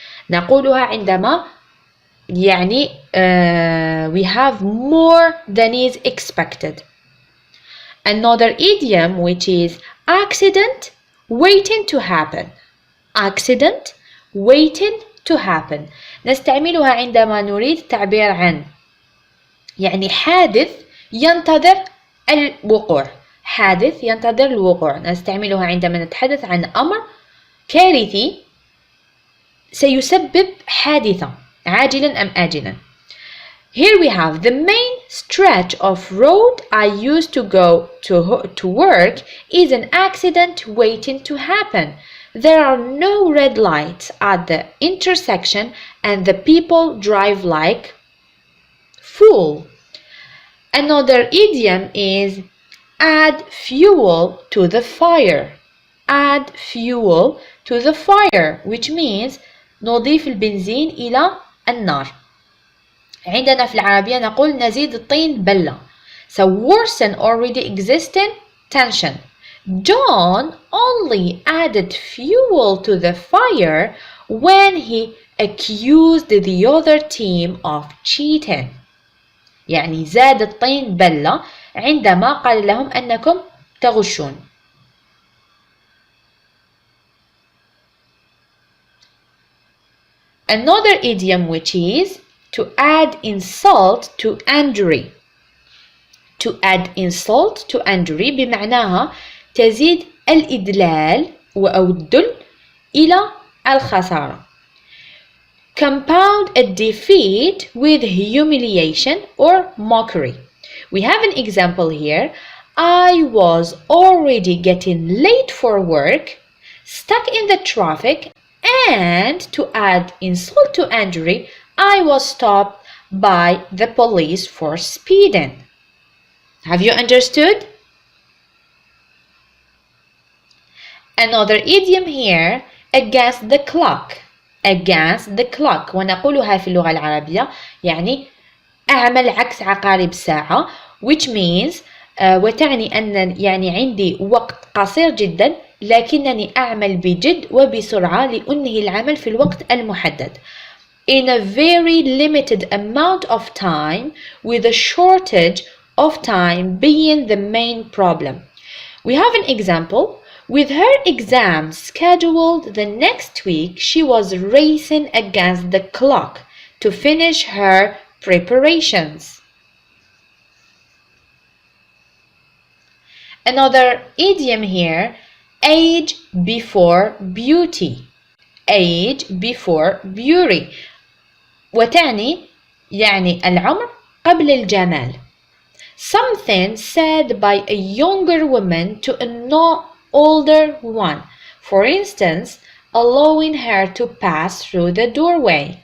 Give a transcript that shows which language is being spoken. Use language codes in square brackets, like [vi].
[ar] نقولها عندما يعني [en] we have more than is expected. Another idiom which is accident waiting to happen. Accident waiting to happen. [ar] نستعملها عندما نريد التعبير عن يعني حادث ينتظر الوقوع. حادث ينتظر الوقوع. نستعملها عندما نتحدث عن أمر كارثي سيسبب حادثة عاجلا أم آجلا. [en] Here we have the main stretch of road I used to go to work is an accident waiting to happen. There are no red lights at the intersection and the people drive like fool. Another idiom is add fuel to the fire. Add fuel to the fire, which means [ar] نضيف البنزين إلى النار. عندنا في العربية نقول نزيد الطين بلة. [en] So worsen already existing tension. John only added fuel to the fire when he accused the other team of cheating. [ar] يعني زاد الطين بلة عندما قال لهم أنكم تغشون. [en] Another idiom which is to add insult to injury. To add insult to injury [ar] بمعناها تزيد الإدلال أو الدل إلى الخسارة. [en] Compound a defeat with humiliation or mockery. We have an example here. I was already getting late for work, stuck in the traffic, and to add insult to injury, I was stopped by the police for speeding. Have you understood? Another idiom here, against the clock. Against the clock. [ar] ونقولها في اللغة العربية يعني أعمل عكس عقارب الساعة, [en] which means [ar] وتعني أن يعني عندي وقت قصير جدا لكنني أعمل بجد وبسرعة لأنهي العمل في الوقت المحدد. [en] In a very limited amount of time, with a shortage of time being the main problem. We have an example. With her exam scheduled the next week, she was racing against the clock to finish her preparations. Another idiom here, age before beauty. Age before beauty. [ar] وتعني يعني العمر قبل الجمال. [en] Something said by a younger woman to a older one. For instance, allowing her to pass through the doorway.